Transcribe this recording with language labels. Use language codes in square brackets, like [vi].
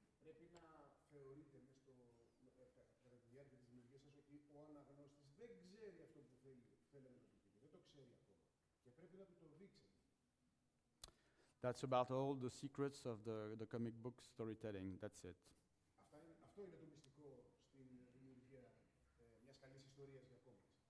[el] Πρέπει να θεωρείτε κατά τη διάρκεια της δημιουργίας σας ότι ο αναγνώστης δεν ξέρει αυτό που θέλετε να του πείτε, δεν το ξέρει ακόμα και πρέπει να του το δείξετε. [en] That's about all the secrets of the comic book storytelling. That's it. [el] Αυτό είναι το μυστικό στην δημιουργία μιας καλής ιστορίας για κόμιξ.